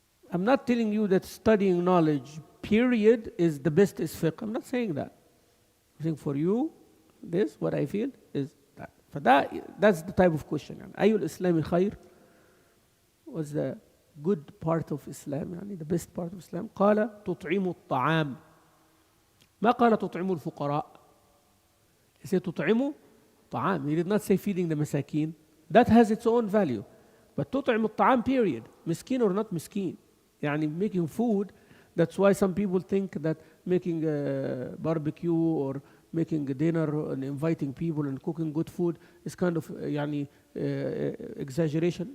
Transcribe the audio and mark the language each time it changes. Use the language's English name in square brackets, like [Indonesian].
[English] I'm not telling you that studying knowledge, period, is the best is fiqh. I'm not saying that. I'm saying for you, this, what I feel, is that. For that's the type of question. Ayul Islami khair? What's the good part of Islam, يعني the best part of Islam? [Arabic] قال تطعم الطعام. ما قال تطعم الفقراء. [English] He said [Arabic] تطعم الطعام. [English] He did not say feeding the مساكين. That has its own value. But تطعم الطعام period. مسكين or not مسكين. يعني making food. That's why some people think that making a barbecue or making a dinner and inviting people and cooking good food is kind of يعني exaggeration.